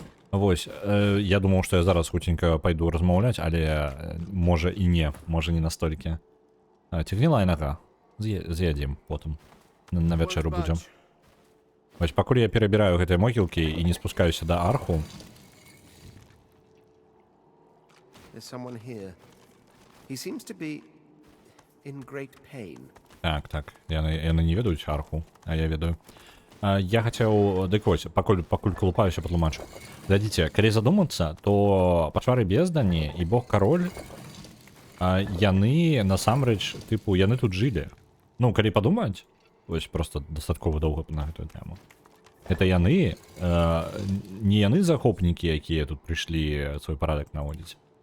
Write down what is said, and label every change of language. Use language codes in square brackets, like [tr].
[be] Вось, я думаў, што я зараз хуценька пайду размаўляць, але можа і не, можа не настолькі. Ці гнілая нага. З'ядзім потым. На вячэру будзем. Вось, пакуль я перабіраю гэтыя могілкі і не спускаюся да арху. [en] There's someone here. He seems to be in great pain. [be] Так, яны не ведаюць арху, а я ведаю. Я хацеў, дык вось, пакуль клупаюся, патлумачу. Глядзіце, калі задумацца, то пачвары бездані і бог кароль, яны насамрэч, тыпу, яны тут жылі. Ну, калі падумаць, вось просто дастаткова доўга на гэтую тэму. Это яны, не яны захопнікі, якія тут прыйшлі свой парадак наводзіць.